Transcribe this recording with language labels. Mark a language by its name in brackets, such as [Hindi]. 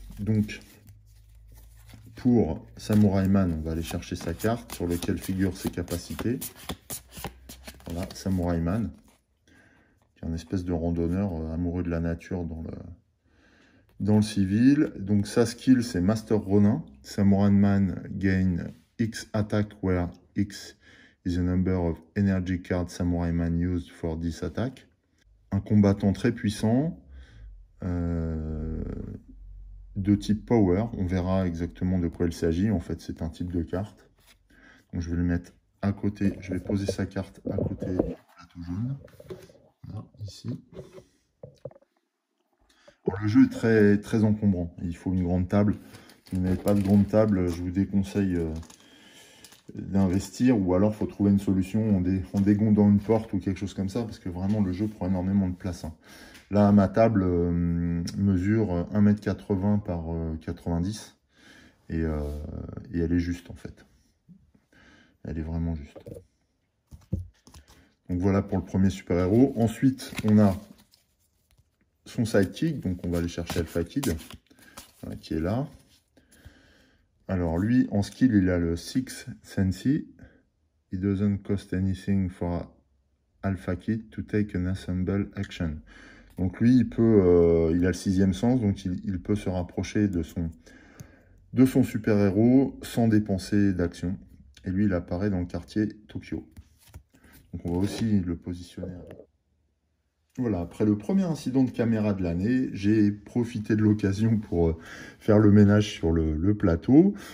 [French] Donc pour Samurai Man, on va aller chercher sa carte sur laquelle figurent ses capacités. Voilà, Samurai Man, qui est un espèce de randonneur amoureux de la nature dans le civil. Donc sa skill, c'est Master Ronin. [English] Samurai Man gain X attack where X is the number of energy cards Samurai Man used for this attack. [French] Un combattant très puissant, de type Power. On verra exactement de quoi il s'agit. En fait, c'est un type de carte. Donc je vais le mettre à côté. Je vais poser sa carte à côté du plateau. tout jaune. Voilà, ici. Alors, le jeu est très, très encombrant. Il faut une grande table. Si vous n'avez pas de grande table, je vous déconseille d'investir, ou alors il faut trouver une solution en dégondant une porte ou quelque chose comme ça, parce que vraiment le jeu prend énormément de place. Hein. Là, ma table mesure 1,80 m par 90 et elle est juste en fait. Elle est vraiment juste. Donc voilà pour le premier super-héros. Ensuite, on a son sidekick, donc on va aller chercher Alpha Kid, qui est là. Alors lui, en skill, il a le Sixth Sense. [English] It doesn't cost anything for Alpha Kid to take an assemble action. [French] Donc lui, il a le 6e sens, donc il peut se rapprocher de son super-héros sans dépenser d'action. Et lui, il apparaît dans le quartier Tokyo. Donc on va aussi le positionner. Voilà, après le premier incident de caméra de l'année, j'ai profité de l'occasion pour faire le ménage sur le plateau.